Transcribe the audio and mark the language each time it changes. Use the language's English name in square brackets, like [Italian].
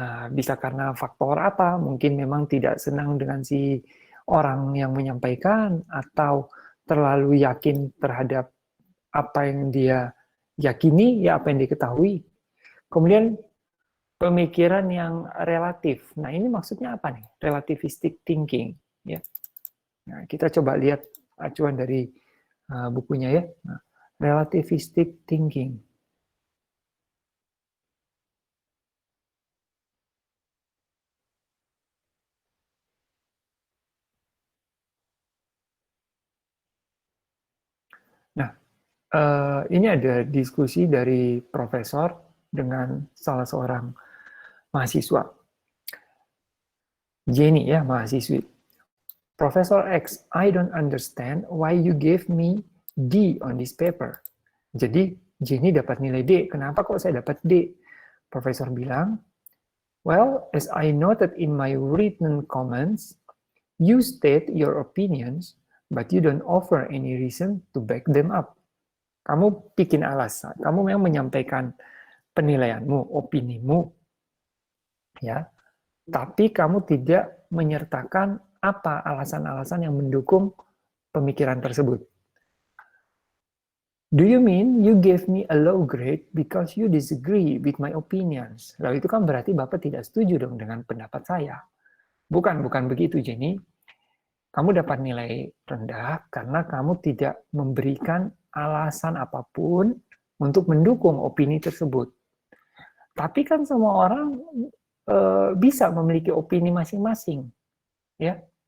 [Indonesian] Bisa karena faktor apa? Mungkin memang tidak senang dengan si orang yang menyampaikan, atau terlalu yakin terhadap apa yang dia yakini, ya apa yang diketahui. Kemudian pemikiran yang relatif. Nah, ini maksudnya apa nih? Relativistic thinking, ya. Nah, kita coba lihat acuan dari bukunya ya. Nah, relativistic thinking. Nah, ini ada diskusi dari profesor dengan salah seorang mahasiswa. Jenny ya, mahasiswi. [English] Professor X, I don't understand why you gave me D on this paper. [Indonesian] Jadi Jenny dapat nilai D. Kenapa kok saya dapat D? Profesor bilang, [English] well, as I noted in my written comments, you state your opinions, but you don't offer any reason to back them up. [Indonesian] Kamu bikin alasan, kamu memang menyampaikan penilaianmu, opinimu, ya, tapi kamu tidak menyertakan apa alasan-alasan yang mendukung pemikiran tersebut. [English] Do you mean you gave me a low grade because you disagree with my opinions? [Indonesian] Lalu itu kan berarti Bapak tidak setuju dong dengan pendapat saya. Bukan begitu, Jenny. Kamu dapat nilai rendah karena kamu tidak memberikan alasan apapun untuk mendukung opini tersebut. Tapi kan semua orang bisa memiliki opini masing-masing, ya.